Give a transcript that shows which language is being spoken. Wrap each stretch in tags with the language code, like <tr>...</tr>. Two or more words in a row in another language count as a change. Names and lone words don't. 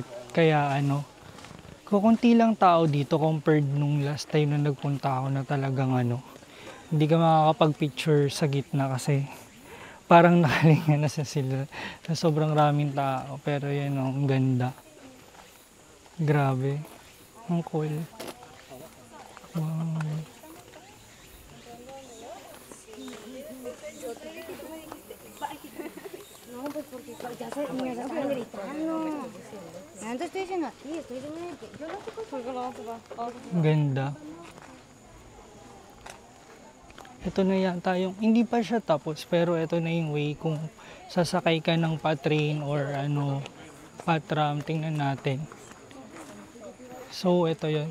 <tl>Kaya ano, kukunti lang tao dito compared nung</tl> <en>last time</en> <tl>na nagpunta ako na talagang ano, hindi ka makakapag-picture sa gitna kasi parang nakalinga na sa sila sa sobrang raming tao. Pero yan, oh, ang ganda. Grabe. Ang cool. Wow.</tl> <es>No, pues porque ya se me está gritando. Antes estoy diciendo así, estoy diciendo que yo no sé por qué lo hago.</es> <tl>Ang ganda. Ito na yata yung, hindi pa siya tapos, pero ito na yung way kung sasakay ka ng pa-train or ano, pa-tram, tingnan natin. So, ito yun.</tl>